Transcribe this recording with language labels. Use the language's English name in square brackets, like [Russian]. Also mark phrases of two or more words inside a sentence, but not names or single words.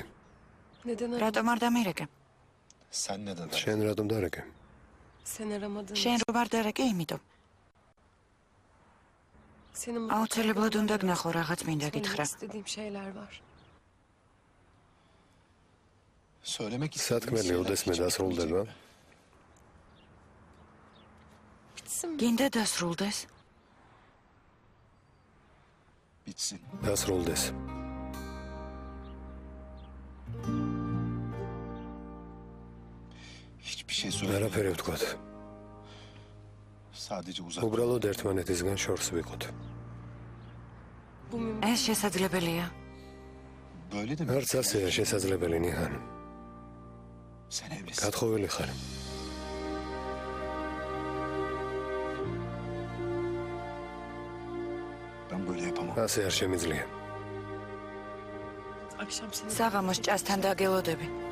[Turkish] Neden aradın? [Georgian] რატომ არ დამირეკე? [Turkish] Sen neden aradın? [Georgian] შენ რატომ დარეკე? [Turkish] Sen aramadın. [Georgian] შენ რომ არ დარეკე, იმიტომ. [Turkish] Senin [Georgian] აუცილებლად უნდა გნახო რაღაც მინდა გითხრა. [Turkish] Söylemek istediğim şeyler var. Söylemek [Georgian] სათქმელი ოდესმე დასრულდება? [Turkish] Bitsin mi? [Georgian] გინდა დასრულდეს? [Turkish] bitsin. [Georgian] დასრულდეს. [Turkish] Hiçbir şey söyle. [Georgian] არაფერი ვთქვათ. [Turkish] Sadece uzak. [Georgian] უბრალოდ ერთმანეთისგან შორს ვიყოთ. [Turkish] Bu mümkün. [Georgian] ეს შესაძლებელია. [Turkish] Böyle de mi? [Georgian] არც ასეა შესაძლებელი ნიჰან. [Turkish] Sen evlisin. [Georgian] გათხოვილი ხარ. [Turkish] Ben böyle yapamam. [Georgian] ასე არ შემიძლია. [Turkish] Akşam seni... [Georgian] საღამოს ჭასთან დაგელოდები.